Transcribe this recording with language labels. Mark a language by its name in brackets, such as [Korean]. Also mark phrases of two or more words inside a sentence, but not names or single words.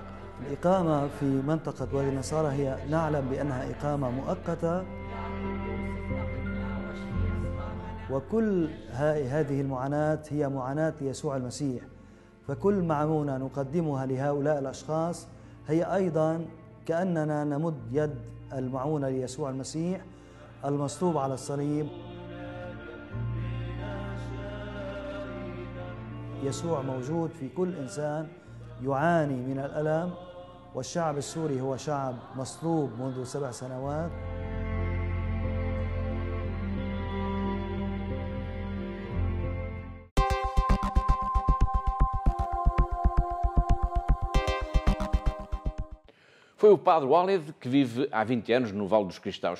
[Arabic] الإقامة في منطقة وادي النصارى هي نعلم بأنها إقامة مؤقتة، وكل هذه المعاناة هي معاناة ليسوع المسيح، فكل معونة نقدمها لهؤلاء الأشخاص هي أيضا كأننا نمد يد المعونة ليسوع المسيح المصلوب على الصليب. يسوع موجود في كل إنسان يعاني من الألم، والشعب السوري هو شعب مصلوب منذ 7 سنوات. [Portuguese] Foi o Padre Walid que vive há 20 anos no Vale dos Cristãos.